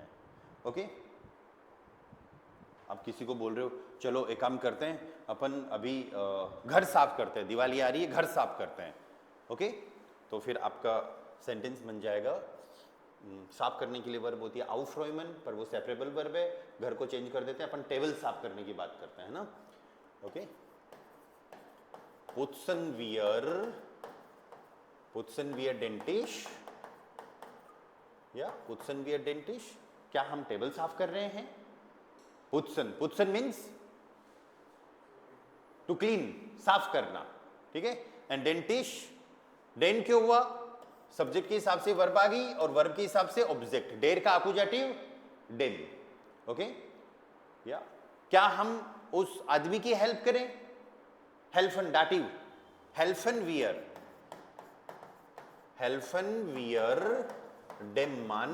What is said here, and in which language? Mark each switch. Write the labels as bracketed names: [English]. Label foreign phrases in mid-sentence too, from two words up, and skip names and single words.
[Hindi] ओके, आप किसी को बोल रहे हो चलो एक काम करते हैं, अपन अभी घर साफ करते हैं, दिवाली आ रही है घर साफ करते हैं। ओके, तो फिर आपका सेंटेंस बन जाएगा, साफ करने के लिए वर्ब होती है aufräumen, पर वो सेपरेबल वर्ब है, घर को चेंज कर देते हैं, अपन टेबल साफ करने की बात करते हैं ना। ओके, [German] putzen wir den Tisch, या putzen wir den Tisch, [Hindi] क्या हम टेबल साफ कर रहे हैं। putzen [English] means to clean, [Hindi] साफ करना, ठीक है। एंड [German] den Tisch, [Hindi] den क्यों हुआ, सब्जेक्ट के हिसाब से वर्ब आ गई और वर्ब के हिसाब से ऑब्जेक्ट, डेर का अकुजेटिव डेन। ओके, या क्या हम उस आदमी की हेल्प करें, [German] helfen Dativ, helfen wir dem Mann.